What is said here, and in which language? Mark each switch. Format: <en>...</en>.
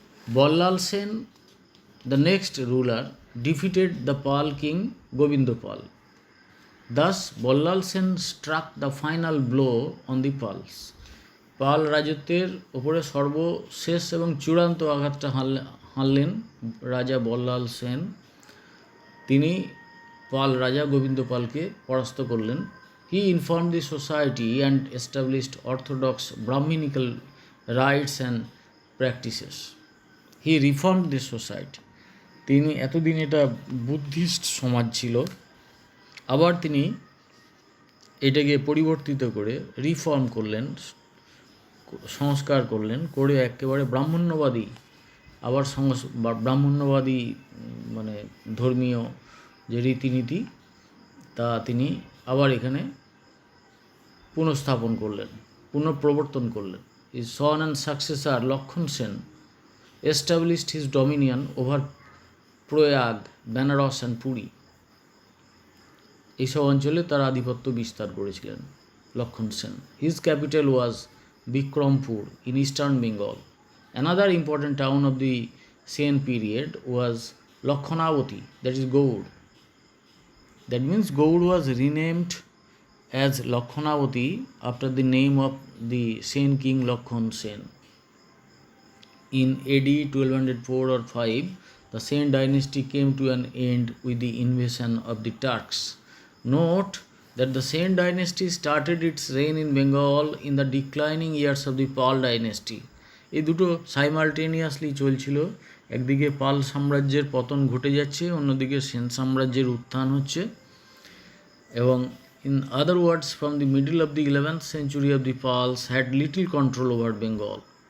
<en>Ballal Sen, the next ruler, defeated the Pal king Govindopal. Thus, Ballal Sen struck the final blow on the Pals.</en> <bn>পাল রাজত্বের ওপরে সর্বশেষ এবং চূড়ান্ত আঘাতটা হানলেন রাজা বল্লাল সেন। তিনি পাল রাজা গোবিন্দ পালকে পরাস্ত করলেন।</bn> <en>He inform the society and established orthodox brahmanical rights and practices. He reformed the society.</en> <bn>তিনি এতদিন এটা বুদ্ধিস্ট সমাজ ছিল, আবার তিনি এটাকে পরিবর্তিত করে রিফর্ম করলেন, সংস্কার করলেন, করে একেবারে ব্রাহ্মণ্যবাদী, আবার ব্রাহ্মণ্যবাদী মানে ধর্মীয় যে রীতিনীতি তা তিনি আবার এখানে পুনঃস্থাপন করলেন, পুনঃপ্রবর্তন করলেন।</bn> <en>His son and successor Lakhon Sen established his dominion over Prayag, Benares and Puri.</en> <bn>এইসব অঞ্চলে তার আধিপত্য বিস্তার করেছিলেন লক্ষণ Sen.</bn> <en>His capital was Bikrampur in eastern Bengal. Another important town of the Sen period was Lakhonavati, that is Gaur. That means Gaur was renamed as Lakhonavati after the name of the Sen king Lakhon Sen. In AD 1204 or 5, the Sen dynasty came to an end with the invasion of the Turks. Note that the Sen dynasty started its reign in Bengal in the declining years of the Pal dynasty.</en> <bn>এই দুটো simultaneously চলছিল, একদিকে পাল সাম্রাজ্যের পতন ঘটে যাচ্ছে, অন্যদিকে সেন সাম্রাজ্যের উত্থান হচ্ছে। এবং</bn> <en>in other words, from the middle of the 11th century of the Pals had little control over Bengal.</en>